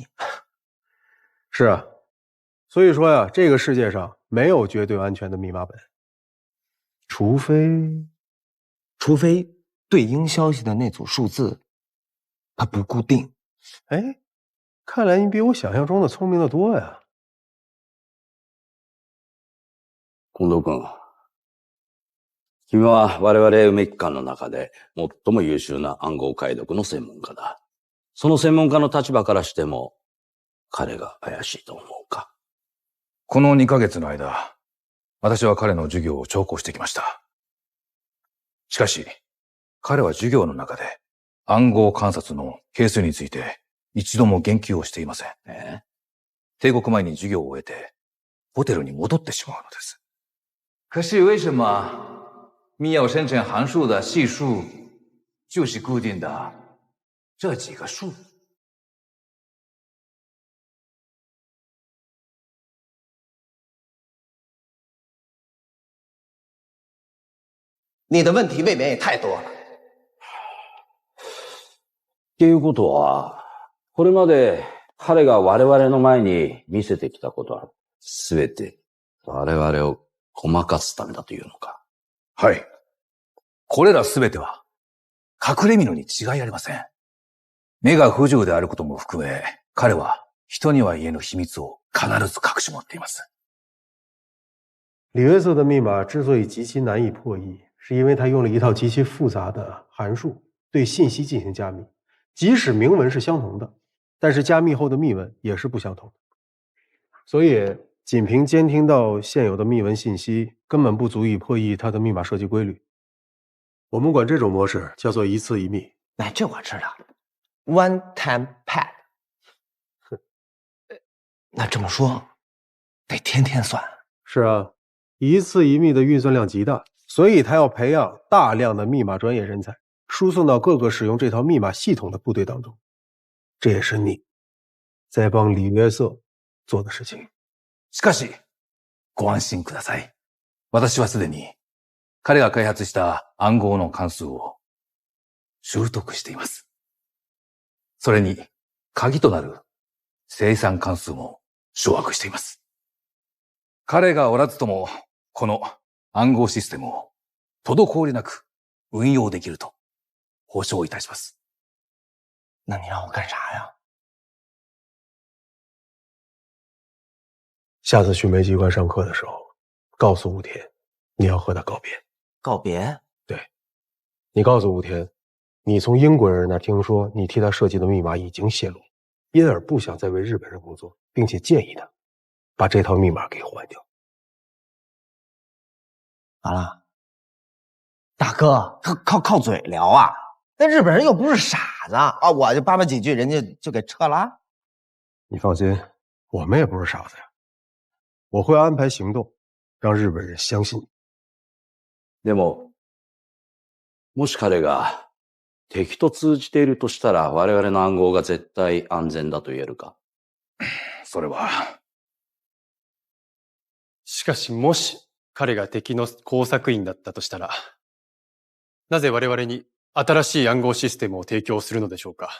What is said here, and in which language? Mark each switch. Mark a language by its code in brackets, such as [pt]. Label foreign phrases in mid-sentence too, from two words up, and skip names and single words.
[zh] 是啊，所以说呀，这个世界上没有绝对安全的密码本，除非对应消息的那组数字它不固定。哎，看来你比我想象中的聪明的多呀。 [ja] 近藤君、君は我々梅木館の中で最も優秀な暗号解読の専門家だ。その専門家の立場からしても、彼が怪しいと思うか？この2ヶ月の間、私は彼の授業を聴講してきました。しかし、彼は授業の中で暗号観察の係数について一度も言及をしていません。帝国前に授業を終えて、ホテルに戻ってしまうのです。 [zh] 可是为什么密钥生成函数的系数就是固定的这几个数？你的问题未免也太多了。 [ja] っていうことは、これまで彼が我々の前に見せてきたことは、すべて我々をごまかすためだというのか？はい。これらすべては、隠れ蓑に違いありません。目が不自由であることも含め、彼は人には言えぬ秘密を必ず隠し持っています。 [zh] 李约瑟的密码之所以极其难以破译， 是因为它用了一套极其复杂的函数对信息进行加密，即使明文是相同的，但是加密后的密文也是不相同的。所以，仅凭监听到现有的密文信息，根本不足以破译它的密码设计规律。我们管这种模式叫做一次一密。哎，这我知道 ， [en] one time pad。 [zh] 那这么说，得天天算。是啊，一次一密的运算量极大，所以他要培养大量的密码专业人才，输送到各个使用这套密码系统的部队当中。这也是你在帮李约瑟做的事情。 [ja] しかし、ご安心ください。私はすでに彼が開発した暗号の関数を習得しています。それに、鍵となる生産関数も掌握しています。彼がおらずとも、この暗号システムを滞りなく運用できると保証いたします。 [zh] 那你让我干啥呀？下次去煤机关上课的时候，告诉武田，你要和他告别。告别？对，你告诉武田，你从英国人那听说你替他设计的密码已经泄露，因而不想再为日本人工作，并且建议他把这套密码给换掉。完了，大哥，靠嘴聊啊？那日本人又不是傻子啊！我就叭叭几句，人家就给撤了。你放心，我们也不是傻子呀。我会安排行动，让日本人相信你。 [ja] でも、もし彼が敵と通じているとしたら、我々の暗号が絶対安全だと言えるか？それは。しかし、もし彼が敵の工作員だったとしたら、なぜ我々に新しい暗号システムを提供するのでしょうか？